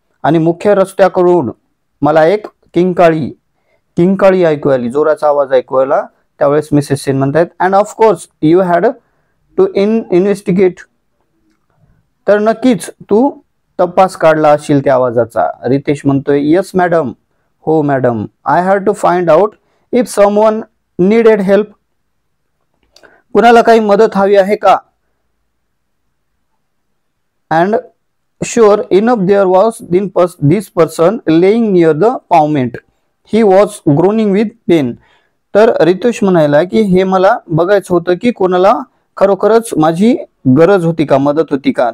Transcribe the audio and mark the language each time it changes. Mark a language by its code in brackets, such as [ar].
[mr] आणि मुख्य रस्त्याकडून मला एक किंकाळी ऐकू आली, जोराचा आवाज ऐकू आला. त्यावेळेस मिसेस सेन म्हणतात, [en] And of course you had to investigate. [mr] तर नक्कीच तू तपास काढला असशील त्या आवाजाचा. रितेश म्हणतोय, [en] yes madam, [mr] हो madam. [en] I had to find out if someone needed help. [mr] कुणाला काही मदत हवी आहे का. [en] And sure enough there was this person lying near the pavement. He was groaning with pain. [mr] तर रितेश म्हणायला की हे मला बघायचं होतं की कोणाला खरोखरच माझी गरज होती का, मदत होती का.